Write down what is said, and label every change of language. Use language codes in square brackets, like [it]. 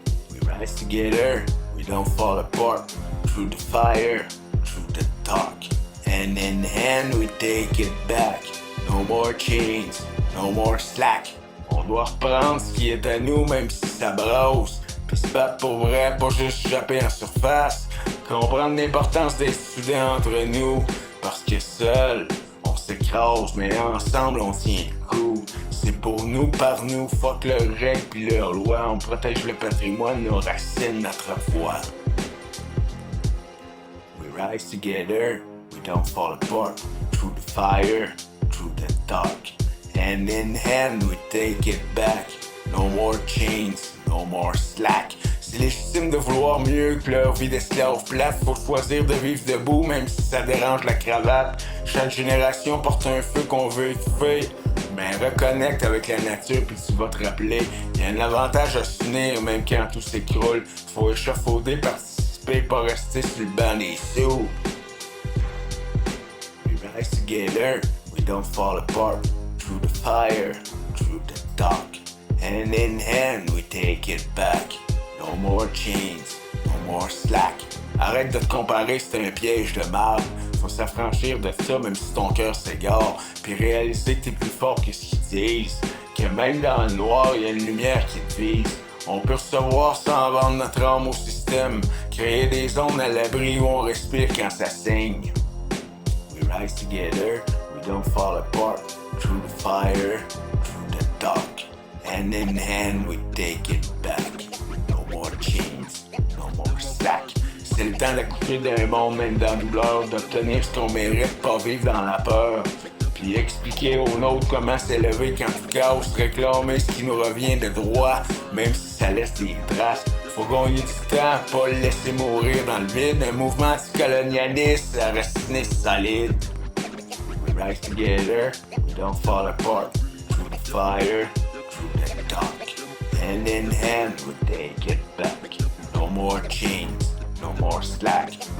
[en] We rise together, we don't fall apart. Through the fire, through the dark. Hand in hand, we take it back. No more chains, no more slack. [fr] On doit reprendre ce qui est à nous, même si ça brosse. Puis se battre pour vrai, pas juste japper en surface. Comprendre l'importance d'être soudés entre nous. Parce que seul, on s'écrase, mais ensemble, on tient le coup. C'est pour nous, par nous, fuck leurs règles pis leurs lois. On protège le patrimoine, nos racines, notre foi. [en] We rise together, we don't fall apart. Through the fire, through the dark. Hand in hand, we take it back. No more chains, no more slack. [fr] C'est légitime de vouloir mieux que leur vie d'esclave plate. Faut choisir de vivre debout, même si ça dérange la cravate. Chaque génération porte un feu qu'on veut étouffer. Mais reconnecte avec la nature puis tu vas te rappeler. Y'a un avantage à s'unir même quand tout s'écroule. Faut échafauder, participer, pas rester sur le banc des sous. [en] We rise together, we don't fall apart. Through the fire, through the dark. Hand in hand, we take it back. No more chains, no more slack. [fr] Arrête de te comparer, c'est un piège de marde. Faut s'affranchir de ça, même si ton cœur s'égare. Puis réaliser que t'es plus fort que ce qu'ils disent. Que même dans le noir, y a une lumière qui te vise. On peut recevoir sans vendre notre âme au système. Créer des zones à l'abri où on respire quand ça saigne. [en] We rise together, we don't fall apart. Through the fire, through the dark. Hand in hand, we take it back. No more chains, no more slack. [fr] C'est le temps d'accoucher d'un monde, même dans la douleur, d'obtenir ce qu'on mérite, pas vivre dans la peur. Puis expliquer aux nôtres comment s'élever quand tout casse, réclamer ce qui nous revient de droit, même si ça laisse des traces. Faut gagner du temps, pas le laisser mourir dans le vide. Un mouvement anticolonialiste, raciné solide. [en] We rise together, we don't fall apart. Through the fire, through the dark. Hand in hand, we take it back. No more chains, no more slack.